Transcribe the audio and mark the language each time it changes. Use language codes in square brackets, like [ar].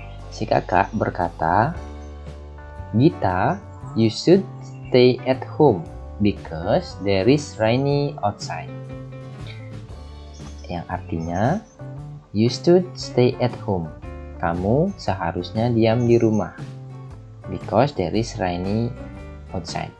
[id] Si kakak berkata, [en] Gita, you should stay at home because there is rainy outside. [id] Yang artinya, [en] you should stay at home. [id] Kamu seharusnya diam di rumah. [en] Because there is rainy outside.